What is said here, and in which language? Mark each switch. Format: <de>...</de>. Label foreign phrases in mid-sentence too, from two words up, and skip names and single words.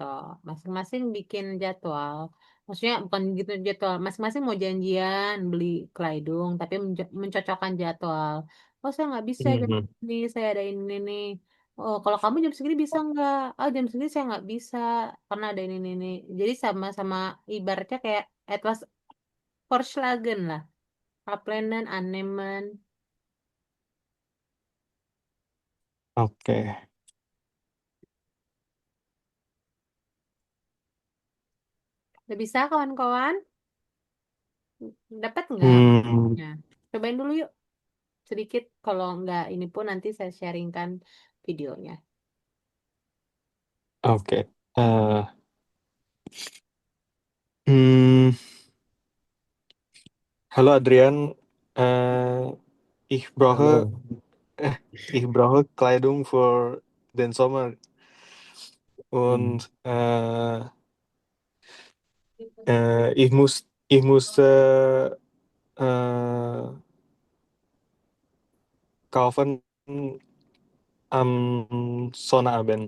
<id>Masing-masing bikin jadwal. Maksudnya bukan gitu jadwal. Masing-masing mau janjian beli kerudung, tapi mencocokkan jadwal. Oh saya nggak bisa jam Mhm. ini, saya ada ini nih. Oh kalau kamu jam segini bisa nggak? Oh jam segini saya nggak bisa karena ada ini nih. Jadi sama-sama ibaratnya kayak</id> <de>etwas Vorschlagen</de> <id>lah.</id> <de>Kaplenan, annehmen.</de> <id>Oke. Udah bisa kawan-kawan? Dapat nggak? Hmm, Nah, cobain dulu yuk. Sedikit kalau nggak ini pun nanti saya sharingkan videonya. oke. Eh, hmm, Halo Adrian.</id> <de>Eh, ich brauche, Hallo. ich brauche Kleidung für den Sommer Hm. und ich musste äh, kaufen am Sonnabend.</de>